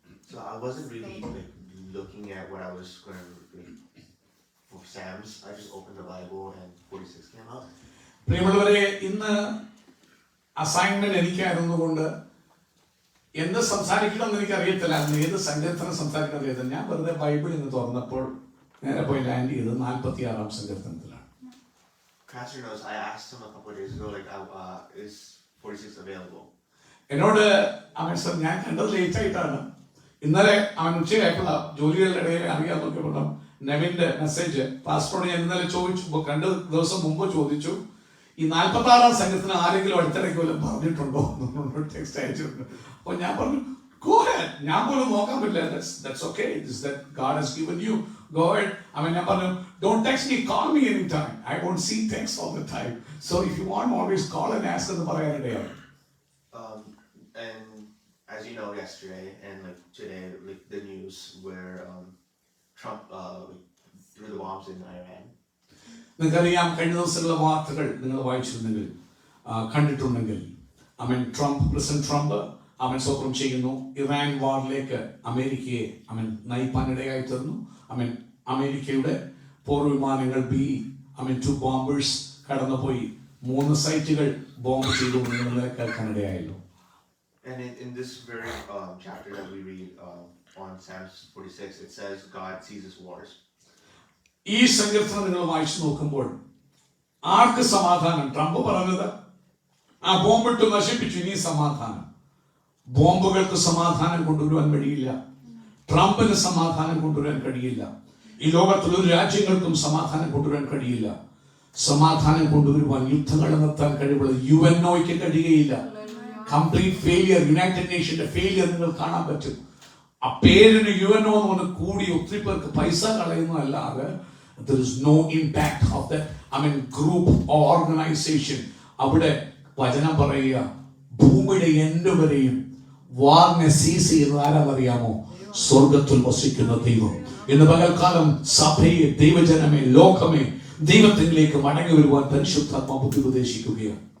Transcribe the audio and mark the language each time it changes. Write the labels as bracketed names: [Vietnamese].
[English] So I wasn't really looking at what I was going to for Psalms. I just opened the Bible and 46 came out. [Malayalam] പ്രിയമുള്ളവരെ, ഇന്ന് assignment എനിക്കായിരുന്നുകൊണ്ട് എന്ത് സംസാരിക്കണമെന്ന് എനിക്കറിയത്തില്ല. അന്ന് ഏത് സങ്കീർത്തനം സംസാരിക്കണം അറിയത്തില്ല. ഞാൻ വെറുതെ ബൈബിൾ ഇന്ന് തുറന്നപ്പോൾ നേരെ പോയി ലാൻഡ് ചെയ്ത് 46 സങ്കീർത്തനത്തിലാണ്. [English] Pastor knows I asked him a couple of days ago, is 46 available? [Malayalam] എന്നോട് അവൻ സർ ഞാൻ കണ്ടത് ലേറ്റ് ആയിട്ടാണ്. ഇന്നലെ അവൻ ഉച്ചയായപ്പോൾ ജോലികളുടെ ഇടയിൽ അറിയാൻ നോക്കിയപ്പോൾ നെവിന്റെ മെസ്സേജ് പാസ്പോർട്ട് ഞാൻ ഇന്നലെ ചോദിച്ചു, 2 ദിവസം മുമ്പ് ചോദിച്ചു, ഈ 46 സങ്കീർത്തനം ആരെങ്കിലും അടുത്തിടയ്ക്ക് വല്ലതും പറഞ്ഞിട്ടുണ്ടോ എന്നോട് ടെക്സ്റ്റ് അയച്ചിട്ടുണ്ട്. അപ്പോൾ ഞാൻ പറഞ്ഞു [English] go ahead. [Malayalam] ഞാൻ പോലും നോക്കാൻ പറ്റില്ല. [English] That's okay. It's that God has given you. Go ahead. [Malayalam] ഞാൻ പറഞ്ഞു [English] don't text me, call me anytime. I won't see text all the time. So if you want, always call and ask [Malayalam] എന്ന് പറയാനിടയായി. [English] And as you know, yesterday and today, the news where Trump threw the bombs in Iran. [Malayalam] നിങ്ങൾക്കറിയാം, കഴിഞ്ഞ ദിവസങ്ങളിലെ വാർത്തകൾ നിങ്ങൾ വായിച്ചിരുന്നെങ്കിൽ കണ്ടിട്ടുണ്ടെങ്കിൽ president Trump സ്വപ്നം ചെയ്യുന്നു Iran വാറിലേക്ക് അമേരിക്കയെ നയിപ്പാനിടയായി തീർന്നു. അമേരിക്കയുടെ പോർവിമാനങ്ങൾ B-2 ബോംബേഴ്സ് കടന്നുപോയി 3 സൈറ്റുകൾ ബോംബ് ചെയ്തു നിങ്ങൾ കേൾക്കാനിടയായല്ലോ. And in this very chapter that we read on Psalms 46, it says God ceases wars. ഈ സങ്കീർത്തനം നിങ്ങൾ വായിച്ചു നോക്കുമ്പോൾ ആർക്ക് സമാധാനം? ട്രംപ് പറഞ്ഞത് ആ ബോംബിട്ട് നശിപ്പിച്ചു, ഇനി സമാധാനം. ബോംബുകൾക്ക് സമാധാനം കൊണ്ടുവരുവാൻ കഴിയില്ല. ട്രംപിന് സമാധാനം കൊണ്ടുവരാൻ കഴിയില്ല. ഈ ലോകത്തിൽ ഒരു രാജ്യങ്ങൾക്കും സമാധാനം കൊണ്ടുവരാൻ കഴിയില്ല. സമാധാനം കൊണ്ടുവരുവാൻ, യുദ്ധങ്ങൾ നിർത്താൻ കഴിവുള്ള UNOയ്ക്ക് കഴിയുകയില്ല. കംപ്ലീറ്റ് ഫെയിലിയർ, യുണൈറ്റഡ് നേഷന്റെ ഫെയിലിയർ നിങ്ങൾ കാണാൻ പറ്റും. ആ പേരിന് UNO എന്ന് പറഞ്ഞ് കൂടി ഒത്തിരി പേർക്ക് പൈസ കളയുന്നതല്ലാതെ [English] there is no impact of that group or organization. [Malayalam] അവിടെ വചനം പറയുക, ഭൂമിയുടെ എൻഡ് വരെയും വാറിനെ സീസ് ചെയ്യുന്നത് ആരാന്നറിയാമോ? സ്വർഗത്തിൽ വസിക്കുന്ന ദൈവം. ഇന്ന് പകൽക്കാലം സഭയെ, ദൈവജനമേ, ലോകമേ ദൈവത്തിലേക്ക് മടങ്ങി വരുവാൻ പരിശുദ്ധാത്മാവ് ബുദ്ധി ഉപദേശിക്കുകയാണ്.